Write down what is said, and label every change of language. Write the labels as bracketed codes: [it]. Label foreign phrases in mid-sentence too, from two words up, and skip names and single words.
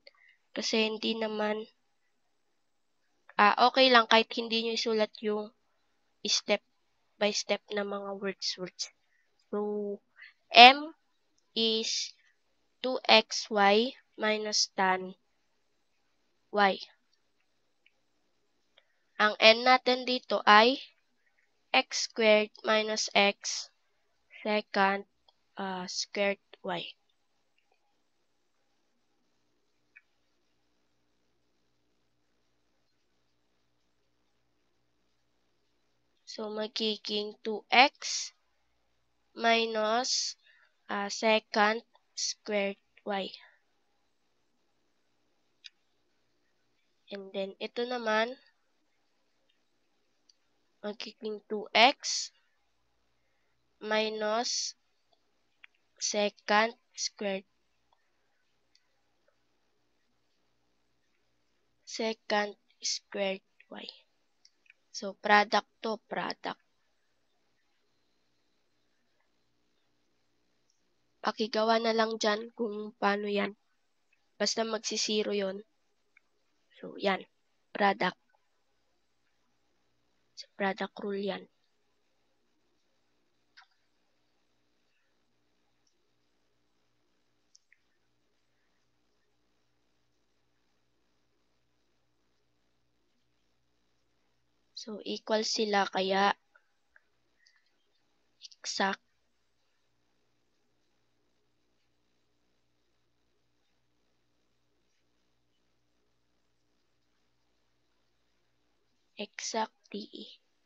[tl] Kasi hindi naman, okay lang kahit hindi nyo isulat yung [en] step by step [tl] na mga words. [en] So, m is 2xy minus tan y. [tl] Ang n natin dito ay [en] x squared minus x secant squared y. [tl] So, magiging [en] 2x minus secant squared y. And then, [tl] ito naman, magiging [en] 2x minus secant squared y. So, product to product. [tl] Pakigawa na lang dyan kung paano yan. Basta magsisiro yon. So, yan. [en] Product. So, product rule yan. [tl] So, equal sila kaya [en] exact DE.